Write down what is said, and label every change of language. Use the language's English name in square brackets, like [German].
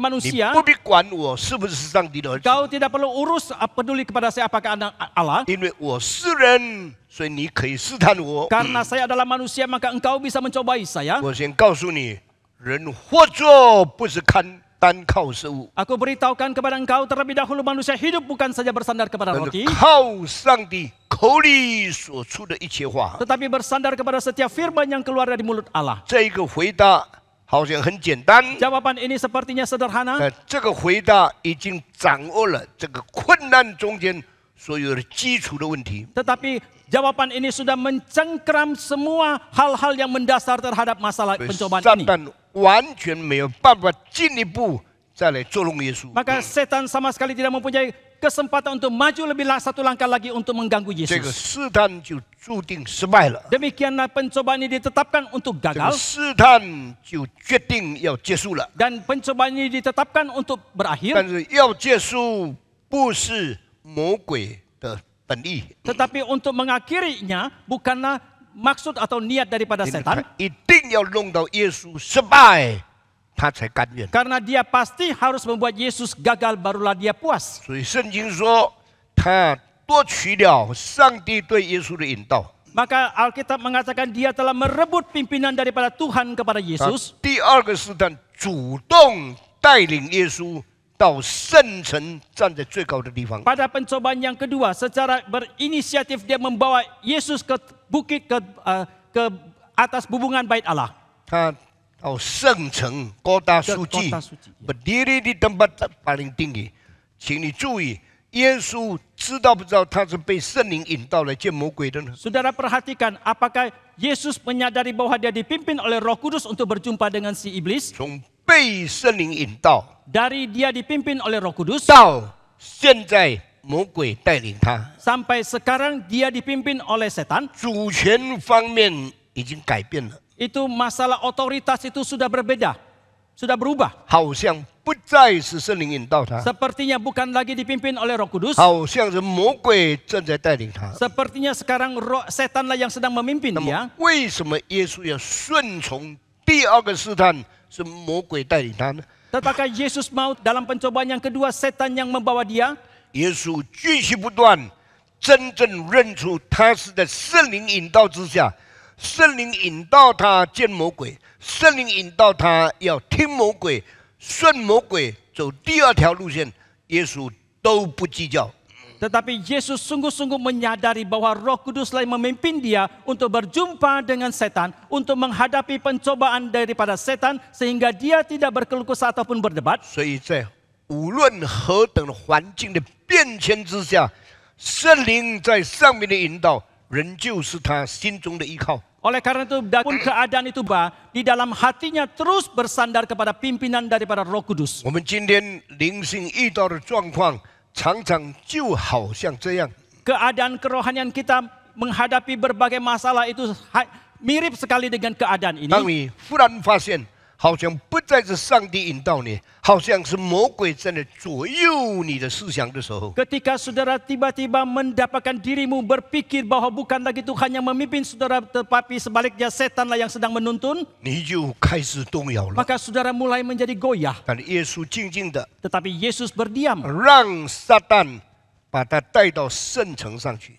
[Indonesian] manusia, [Chinese] 不必管我是不是上帝的儿子， [Indonesian] kau tidak perlu urus peduli kepada saya apakah anak Allah. [Chinese] 因为我是人，所以你可以试探我。 [Indonesian] Karena saya adalah manusia, maka engkau bisa mencobai saya. [Chinese] 我先告诉你，人活着不是看单靠食物， [Indonesian] Aku beritahukan kepada engkau terlebih dahulu manusia hidup bukan saja bersandar kepada [Chinese] 但是 [Indonesian] roti, [Chinese] 靠上帝口里所出的一切话。 [Indonesian] tetapi bersandar kepada setiap firman yang keluar dari mulut Allah. [Chinese] 这一个回答好像很简单， [Indonesian] Jawaban ini sepertinya sederhana, [Chinese] 但这个回答已经掌握了这个困难中间所有的基础的问题。 [Indonesian] tetapi jawaban ini sudah mencengkram semua hal-hal yang mendasar terhadap masalah [Chinese] 所以 [Indonesian] pencobaan [Chinese] 撒 [Indonesian] ini. [Chinese] 旦完全没有办法进一步再来捉弄耶稣。 [Indonesian] Maka setan sama sekali tidak mempunyai kesempatan untuk maju lebih satu langkah lagi untuk mengganggu [Chinese] 这个 [Indonesian] Yesus. [Chinese] 试探就注定失败了， [Indonesian] Demikianlah pencobaan ini ditetapkan untuk [Chinese] 这个 [Indonesian] gagal [Chinese] 试探就决定要结束了。 [Indonesian] dan pencobaan ini ditetapkan untuk berakhir. [Chinese] 但是要结束不是魔鬼的本意， [Indonesian] Tetapi untuk mengakhirinya bukanlah maksud atau niat daripada [Chinese] 因为 [Indonesian] setan, [Chinese] 他一定要弄到耶稣失败，他才甘愿。 [Indonesian] karena dia pasti harus membuat Yesus gagal barulah dia puas. [Chinese] 所以圣经说，他夺取了上帝对耶稣的引导。 [Indonesian] Maka Alkitab mengatakan dia telah merebut pimpinan daripada Tuhan kepada [Chinese] 他 [Indonesian] Yesus. [Chinese] 第二个试探，主动带领耶稣到圣城，站在最高的地方。 [Indonesian] Pada pencobaan yang kedua, secara berinisiatif dia membawa Yesus ke bukit ke atas bubungan bait Allah. [Chinese] 他到圣城高大书记 [Indonesian] Kota suci, ya. berdiri di tempat paling tinggi。 [Chinese] 请你注意，耶稣知道不知道他是被圣灵引导来见魔鬼的呢？ [Indonesian] Saudara perhatikan, apakah Yesus menyadari bahwa dia dipimpin oleh Roh Kudus untuk berjumpa dengan si iblis? [Chinese] 从被圣灵引导 [Indonesian] Dari dia dipimpin oleh Roh Kudus [Chinese] 到现在魔鬼带领他， [Indonesian] sampai sekarang dia dipimpin oleh setan, [Chinese] 主权方面已经改变了， [Indonesian] itu masalah otoritas itu sudah berbeda, sudah berubah. [Chinese] 好像不再是圣灵引导他， [Indonesian] Sepertinya bukan lagi dipimpin oleh Roh Kudus, [Chinese] 好像是魔鬼正在带领他。 [Indonesian] sepertinya sekarang setanlah yang sedang memimpin [Chinese] 那么 [Indonesian] dia. [Chinese] 为什么耶稣要顺从第二个试探是魔鬼带领他呢？ [Indonesian] Tetapi Yesus mau dalam pencobaan yang kedua setan yang membawa dia. [Chinese] 耶稣继续不断，真正认出他是在圣灵引导之下，圣灵引导他见魔鬼，圣灵引导他要听魔鬼，顺魔鬼走第二条路线，耶稣都不计较。 [Indonesian] Tetapi Yesus sungguh-sungguh menyadari bahwa Roh Kuduslah yang memimpin dia untuk berjumpa dengan setan, untuk menghadapi pencobaan daripada setan, sehingga dia tidak berkeluh kesah ataupun berdebat. [Chinese] 所以在无论何等的环境的变迁之下，圣灵在上面的引导，仍旧是他心中的依靠。 [Indonesian] Oleh karena itu, pun keadaan itu di dalam hatinya terus bersandar kepada pimpinan daripada Roh Kudus. [Chinese] 我们今天灵性遇到的状况，常常就好像这样。 [Indonesian] Keadaan kerohanian kita menghadapi berbagai masalah itu mirip sekali dengan keadaan [Chinese] 当 [Indonesian] ini. [Chinese] 你忽然发现，好像不再是上帝引导你，好像是魔鬼在那左右你的思想的时候， [Indonesian] Ketika saudara tiba-tiba mendapatkan dirimu berpikir bahwa bukan lagi Tuhan yang memimpin saudara, tetapi sebaliknya setanlah yang sedang menuntun, [Chinese] 你就开始动摇了。 [Indonesian] maka saudara mulai menjadi goyah. [Chinese] 但耶稣静静的 [Indonesian] Tetapi Yesus berdiam. [Chinese] 让撒旦把他带到圣城上去。